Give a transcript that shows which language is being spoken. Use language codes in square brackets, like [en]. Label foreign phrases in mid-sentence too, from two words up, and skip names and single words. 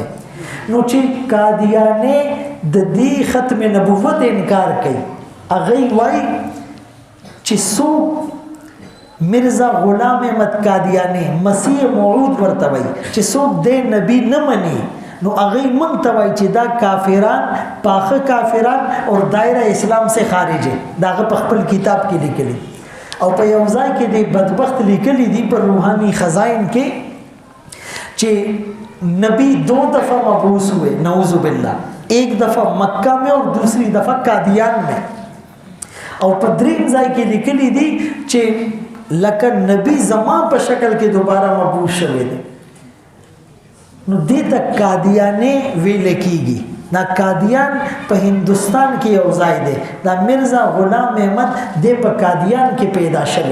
[ps] نو چې قادیانې د دې ختم نبوت انکار کوي، هغوی وایي چې څوک مرزا غلام احمد قادیانی مسیح موعود ورته وایي چې څوک د نبی نه مني، نو هغوی موږ ته وایي چې دا کافران پاخه کافران [ur] اور دایره اسلام سے خارج ہے. [ps] دا هغه په خپل کتاب کې لیکلی او په یو ځای کې د بدبخت لیکلی دي پر روحانی خزائن کې چې نبی [ur] 2 دفعہ مبعوث ہوئے نعوذ باللہ، ایک دفعہ مکہ میں اور دوسری دفعہ قادیان میں. [ps] او په دریم ځای کې لیکلی دي چې لکه نبی زمان په شکل کې دوباره مبعوث شوی دی. نو دې ته قادیانې ویل کېږي. دا قادیان په هندوستان کې یو ځای دی. دا مرزا غلام احمد دی په قادیان کې پیدا شوی.